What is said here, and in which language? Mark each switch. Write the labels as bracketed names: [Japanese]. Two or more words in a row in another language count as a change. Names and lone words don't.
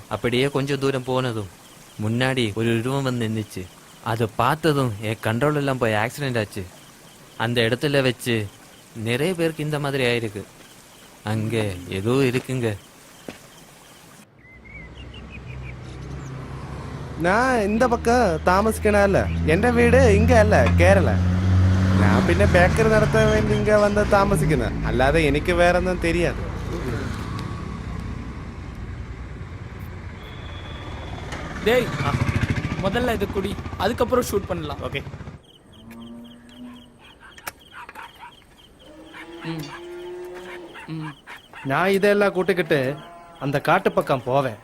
[Tamil] அப்படியே கொஞ்சம் தூரம் போனதும் முன்னாடி ஒரு உருவம் வந்து நின்றுச்சு. அதை பார்த்ததும் என் கண்ட்ரோல் எல்லாம் போய் ஆக்சிடென்ட் ஆச்சு. அந்த இடத்துல வச்சு நிறைய பேருக்கு இந்த மாதிரி ஆயிருக்கு. அங்க ஏதோ இருக்குங்க. நான் இந்த பக்கம் താമസിക്കണല്ല. [Malayalam] എൻ്റെ വീട് ഇങ്ങ അല്ല, കേരള. ഞാൻ പിന്നെ ബേക്കറി നടത്താൻ വേണ്ടി ഇങ്ങ വന്ന് താമസിക്കുന്നത്. അല്ലാതെ എനിക്ക് വേറൊന്നും தெரியாது. [Tamil] டேய், முதல்ல இது குடி, அதுக்கப்புறம் ஷூட் பண்ணலாம். ஓகே. நான் இதெல்லாம் கூட்டிக்கிட்டு அந்த காட்டு பக்கம் போவேன்.